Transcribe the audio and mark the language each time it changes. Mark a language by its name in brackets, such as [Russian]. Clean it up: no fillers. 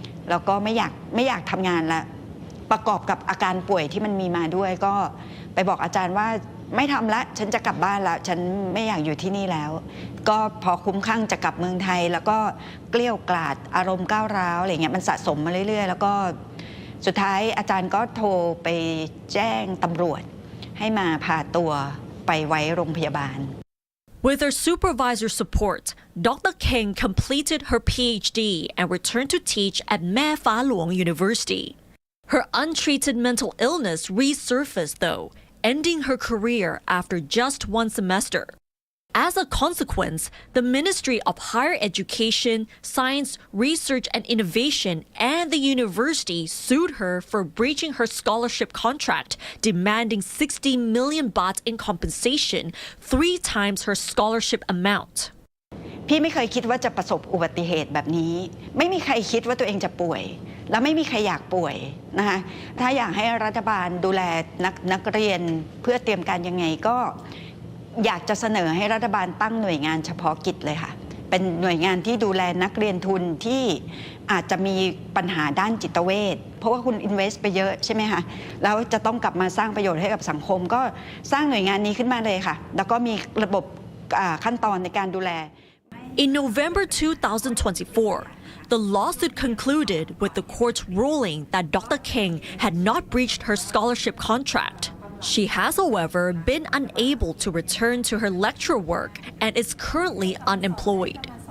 [Thai] แล้วก็ไม่อยากทำงานละประกอบกับอาการป่วยที่มันมีมาด้วยก็ไปบอกอาจารย์ว่าไม่ทำละฉันจะกลับบ้านละฉันไม่อยากอยู่ที่นี่แล้วก็พอคลุ้มคลั่งจะกลับเมืองไทยแล้วก็เกลี้ยวกล่อมอารมณ์ก้าวร้าวอะไรเงี้ยมันสะสมมาเรื่อยๆแล้วก็สุดท้ายอาจารย์ก็โทรไปแจ้งตำรวจให้มาพาตัวไปไว้โรงพยาบาล [English] With her supervisor's support, Dr. King completed her PhD and returned to teach at Mae Pha Luang University. Her untreated mental illness resurfaced, though, ending her career after just 1 semester. As a consequence, the Ministry of Higher Education, Science, Research and Innovation and the university sued her for breaching her scholarship contract, demanding 60 million baht in compensation, 3 times her scholarship amount. [Thai] พี่ไม่เคยคิดว่าจะประสบอุบัติเหตุแบบนี้ไม่มีใครคิดว่าตัวเองจะป่วยและไม่มีใครอยากป่วยนะคะถ้าอยากให้รัฐบาลดูแลนักเรียนเพื่อเตรียมการยังไงก็อยากจะเสนอให้รัฐบาลตั้งหน่วยงานเฉพาะกิจเลยค่ะเป็นหน่วยงานที่ดูแลนักเรียนทุนที่อาจจะมีปัญหาด้านจิตเวชเพราะว่าคุณ invest ไปเยอะใช่ไหมคะแล้วจะต้องกลับมาสร้างประโยชน์ให้กับสังคมก็สร้างหน่วยงานนี้ขึ้นมาเลยค่ะแล้วก็มีระบบขั้นตอนในการดูแล [English] In November 2024, the lawsuit concluded with the court's ruling that Dr. King had not breached her scholarship contract. She has, however, been unable to return to her lecture work and is currently unemployed.